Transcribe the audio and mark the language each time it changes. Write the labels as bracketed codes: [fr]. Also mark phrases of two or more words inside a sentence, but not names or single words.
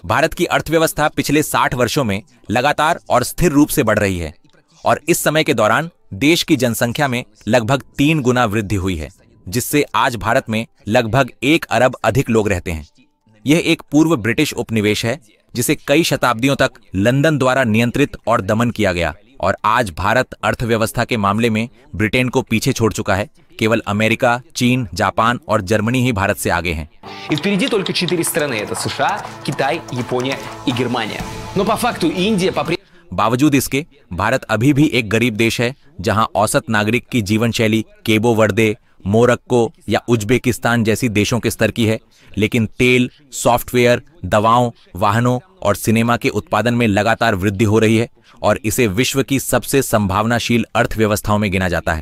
[hi] भारत की अर्थव्यवस्था पिछले 60 वर्षों में लगातार और स्थिर रूप से बढ़ रही है और इस समय के दौरान देश की जनसंख्या में लगभग 3 गुना वृद्धि हुई है, जिससे आज भारत में लगभग 1 अरब अधिक लोग रहते हैं। यह एक पूर्व ब्रिटिश उपनिवेश है जिसे कई शताब्दियों तक लंदन द्वारा नियंत्रित और दमन किया गया और आज भारत अर्थव्यवस्था के मामले में ब्रिटेन को पीछे छोड़ चुका है। केवल अमेरिका, चीन, जापान और जर्मनी ही भारत से आगे हैं। [ru] Впереди только 4 страны: это США, Китай, Япония и Германия. Но по факту Индия [hi] बावजूद इसके भारत अभी भी एक गरीब देश है जहां औसत नागरिक की जीवन शैली केबो वर्दे, मोरक्को या उज्बेकिस्तान जैसी देशों के स्तर की है, लेकिन तेल, सॉफ्टवेयर, दवाओं, वाहनों और सिनेमा के उत्पादन में लगातार वृद्धि हो रही है और इसे विश्व की सबसे संभावनाशील अर्थव्यवस्थाओं में गिना जाता है।